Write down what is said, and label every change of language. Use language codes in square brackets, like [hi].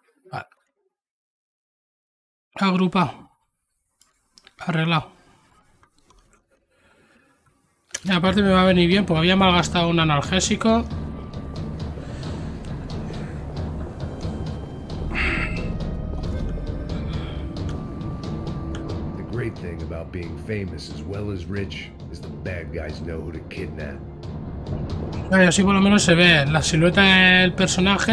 [es] Vale. Agrupa. Arreglado. Y aparte me va a venir bien porque había malgastado un analgésico. [en] The great thing about being famous as well as rich is the bad guys know who to kidnap. [es] Vale, así por lo menos se ve la silueta del personaje